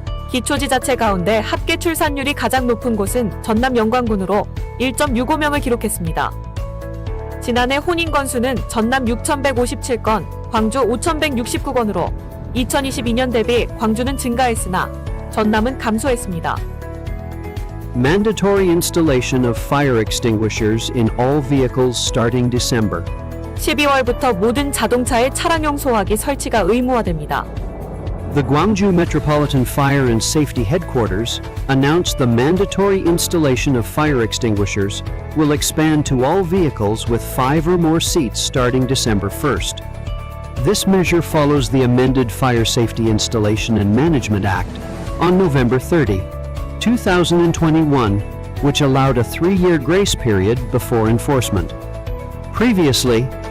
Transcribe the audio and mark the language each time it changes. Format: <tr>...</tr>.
<ko>기초지자체 가운데 합계 출산율이 가장 높은 곳은 전남 영광군으로 1.65명을 기록했습니다. 지난해 혼인 건수는 전남 6,157건, 광주 5,169건으로 2022년 대비 광주는 증가했으나 전남은 감소했습니다.</ko> <en>Mandatory installation of fire extinguishers in all vehicles starting December.</en> <ko>12월부터 모든 자동차에 차량용 소화기 설치가 의무화됩니다.</ko> <en>The Gwangju Metropolitan Fire and Safety Headquarters announced the mandatory installation of fire extinguishers will expand to all vehicles with 5 or more seats starting December 1st. This measure follows the amended Fire Safety Installation and Management Act on November 30, 2021, which allowed a 3-year grace period before enforcement. Previously,</en>